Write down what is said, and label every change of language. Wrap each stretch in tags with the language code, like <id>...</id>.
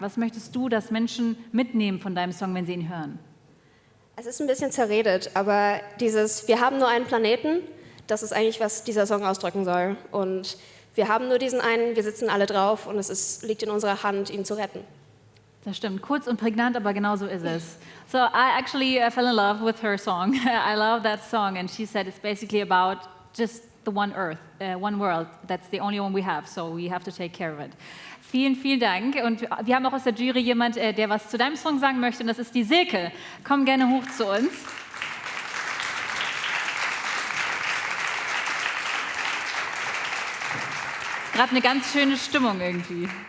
<de>Was möchtest du, dass Menschen mitnehmen von deinem Song, wenn sie ihn hören? Es ist ein bisschen zerredet, aber dieses "Wir haben nur einen Planeten", das ist eigentlich, was dieser Song ausdrücken soll. Und wir haben nur diesen einen, wir sitzen alle drauf und liegt in unserer Hand, ihn zu retten. Das stimmt. Kurz und prägnant, aber genau so ist es.</de> <en>So I actually fell in love with her song. I love that song, and she said it's basically about just the one earth, one world. That's the only one we have, so we have to take care of it.</en> <de>Vielen, vielen Dank. Und wir haben auch aus der Jury jemand, der was zu deinem Song sagen möchte, und das ist die Silke. Komm gerne hoch zu uns. Ist gerade eine ganz schöne Stimmung irgendwie.</de>